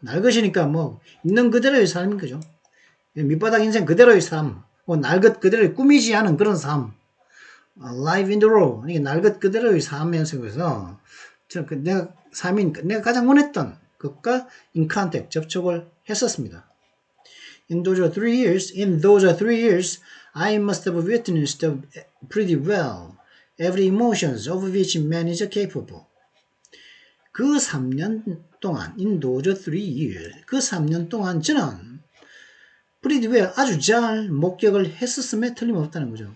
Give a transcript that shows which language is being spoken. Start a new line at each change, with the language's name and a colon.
Korean: 날 것이니까 뭐 있는 그대로의 삶인 거죠. 밑바닥 인생 그대로의 삶, 날 것 그대로의 꾸미지 않은 그런 삶,
English: life in the row,
Korean: 이게 날 것 그대로의 삶의 속에서 내가 가장 원했던 것과
English: in contact
Korean: 접촉을 했었습니다.
English: In those 3 years, I must have witnessed pretty well every emotions of which man is capable.
Korean: 그 3년 동안,
English: in those 3 years,
Korean: 그 3년 동안 저는
English: pretty well,
Korean: 아주 잘 목격을 했었음에 틀림없다는 거죠.